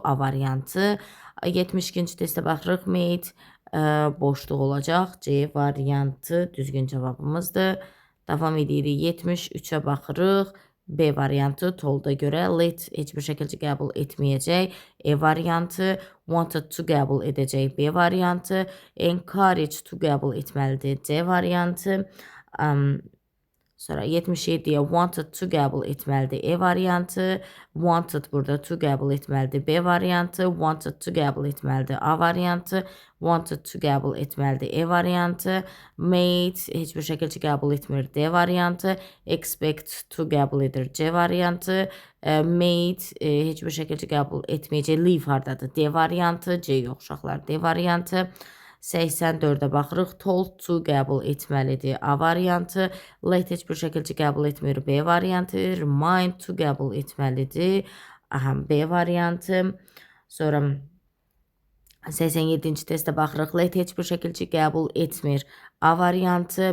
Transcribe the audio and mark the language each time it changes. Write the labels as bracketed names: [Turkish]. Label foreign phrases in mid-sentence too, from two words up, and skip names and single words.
[Azerbaijani] A variantı. 72-ci testə baxırıq. Made boşluq olacaq. C variantı düzgün cavabımızdır. Davam edirik. 73-ə baxırıq. B variantı tolda görə let heç bir şəkildə qəbul etməyəcək. E variantı. [English] Wanted to [Azerbaijani] qəbul edəcək. B variantı. [English] Encourage to [Azerbaijani] qəbul etməlidir. C variantı. Sonra 77-yə [English] wanted to [Azerbaijani] qəbul etməlidir. E variantı. Wanted burada to qəbul etməlidir. B variantı. [English] Wanted to [Azerbaijani] qəbul etməlidir. A variantı. [English] Wanted to [Azerbaijani] qəbul etməlidir. E variantı. Made heç bir şəkildə qəbul etmir. D variantı. [English] Expect to [Azerbaijani] qəbul edir. C variantı. Made heç bir şəkildə qəbul etməyəcək. Leave hardadır? D variantı. C yox uşaqlar. D variantı. 84-ə baxırıq. [English] Told to [Azerbaijani] qəbul etməlidir. A variantı. Let heç bir şəkildə qəbul etmir. B variantı. [English] Remind to [Azerbaijani] qəbul etməlidir. B variantı. Sonra 87-ci testə baxırıq. Let heç bir şəkildə qəbul etmir. A variantı.